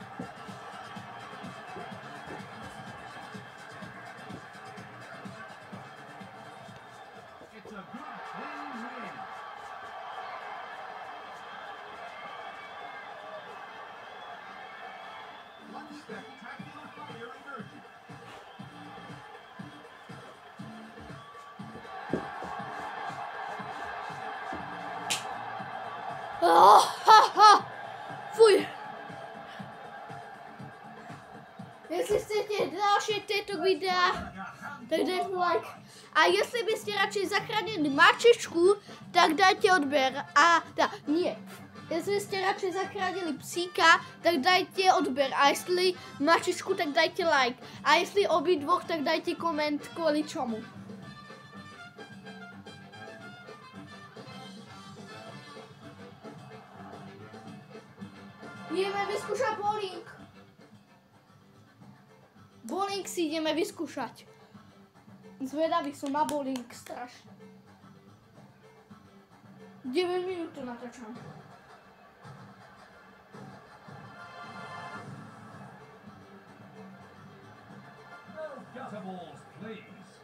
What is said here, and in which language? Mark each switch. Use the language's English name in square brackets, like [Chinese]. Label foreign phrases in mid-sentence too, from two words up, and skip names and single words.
[English] It's a good, clean win. One spectacular fighter emerging. Oh, ha, ha. Fuj. [Czech] Jestli chcete další této videa, tak dejte like. A jestli byste radši zachránili mačičku, tak dajte odběr. [Slovak] A nie. [Czech] Jestli jste radši zachránili psíka, tak dajte odběr. A jestli mačičku, tak dajte like. A jestli obidvoch, tak dajte koment kvůli čemu. [Slovak] Ideme vyskúšať bowling. Bowling si ideme vyskúšať. Zvedavý som na bowling strašne. 9 minút to natáčam. [English] No gutter balls, please.